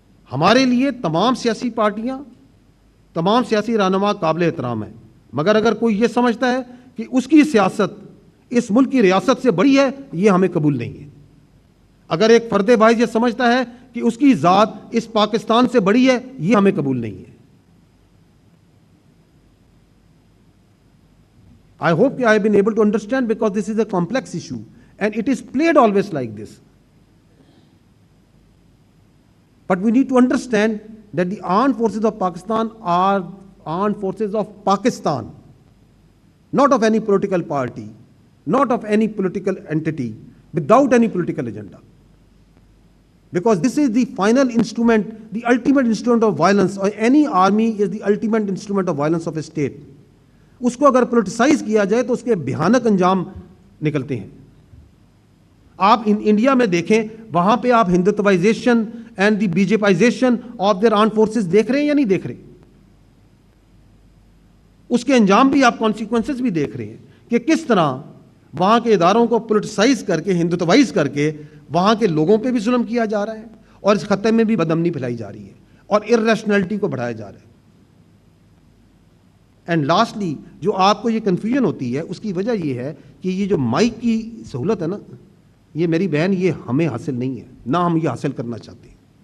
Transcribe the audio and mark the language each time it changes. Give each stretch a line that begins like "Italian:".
Urdu: ہمارے لیے تمام سیاسی پارٹیاں تمام سیاسی رہنما قابل احترام ہیں، مگر اگر کوئی یہ سمجھتا ہے کہ اس کی سیاست اس ملک کی ریاست سے بڑی ہے، یہ ہمیں قبول نہیں ہے۔ اگر ایک فرد باعث یہ سمجھتا ہے کہ اس کی ذات اس پاکستان سے بڑی ہے، یہ ہمیں قبول نہیں ہے۔
English: I hope I have been able to understand, because this is a complex issue and it is played always like this. But we need to understand that the armed forces of Pakistan are armed forces of Pakistan, not of any political party, not of any political entity, without any political agenda. Because this is the final instrument, the ultimate instrument of violence, or any army is the ultimate instrument of violence of a state.
Urdu: اس کو اگر politicise کیا جائے تو اس کے بھیانک انجام نکلتے ہیں۔ آپ انڈیا میں دیکھیں، وہاں پہ آپ
English: Hindutvaization and the BJPization of their armed forces
Urdu: دیکھ رہے ہیں یا نہیں دیکھ رہے؟ اس کے انجام بھی آپ کانسیکوینسز بھی دیکھ رہے ہیں کہ کس طرح وہاں کے اداروں کو پولیٹیسائز کر کے، ہندوتوائز کر کے وہاں کے لوگوں پہ بھی ظلم کیا جا رہا ہے، اور اس خطے میں بھی بدامنی پھیلائی جا رہی ہے اور ارریشنلٹی کو بڑھایا جا رہا ہے۔
English: and lastly
Urdu: جو آپ کو یہ کنفیوژن ہوتی ہے، اس کی وجہ یہ ہے کہ یہ جو مائک کی سہولت ہے نا، یہ میری بہن، یہ ہمیں حاصل نہیں ہے، نہ ہم یہ حاصل کرنا چاہتے ہیں۔